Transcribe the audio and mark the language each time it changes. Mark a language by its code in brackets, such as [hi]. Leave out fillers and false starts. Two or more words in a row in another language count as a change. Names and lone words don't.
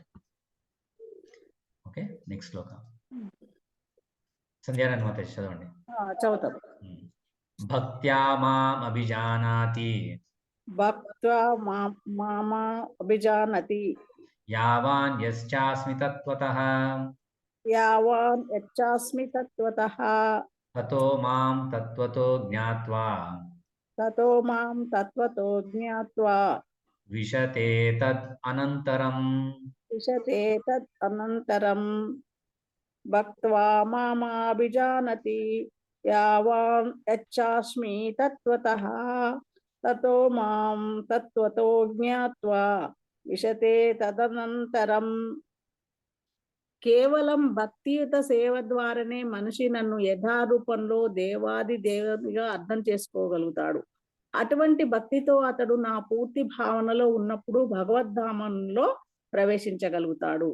[te] ఓకే, నెక్స్ట్ శ్లోక సంధ్యారాయణ మాత చదవండి. చదువుతాం. [sa] भक्त्या मां अभिजानाति भक्त्वा माम अभिजानति यावान् यश्चास्मि तत्वतः यावान् यच्चास्मि तत्वतः ततो मां तत्वतो ज्ञात्वा ततो मां तत्वतो ज्ञात्वा विशते तद् अनंतरं. विशते तद् अनंतरं भक्त्वा मामाभिजानति यावान् यच्चास्मि तत्वतः ततो मां तत्वतो ज्ञात्वा विशते तदनंतरं. [te] కేవలం భక్తియుత సేవ ద్వారానే మనిషి నన్ను యథారూపంలో దేవాది దేవునిగా అర్థం చేసుకోగలుగుతాడు. అటువంటి భక్తితో అతడు నా పూర్తి భావనలో ఉన్నప్పుడు భగవద్ధామంలో ప్రవేశించగలుగుతాడు.